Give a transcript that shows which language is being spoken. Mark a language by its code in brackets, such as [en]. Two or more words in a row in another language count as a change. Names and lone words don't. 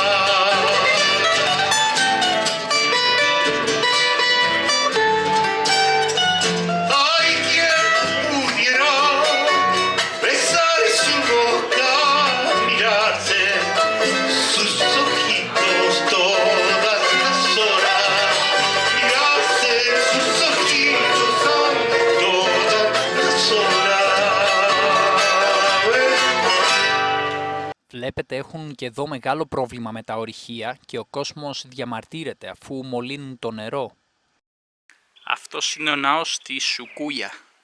[es] Ay, quien pudiera besar su boca, mirarse sus ojitos todas las horas, mirarse sus ojitos todas las horas. [el] Βλέπετε έχουν και εδώ μεγάλο πρόβλημα με τα ορυχεία και ο κόσμος διαμαρτύρεται αφού μολύνουν το νερό. Αυτός είναι ο ναός στη Σουκούια.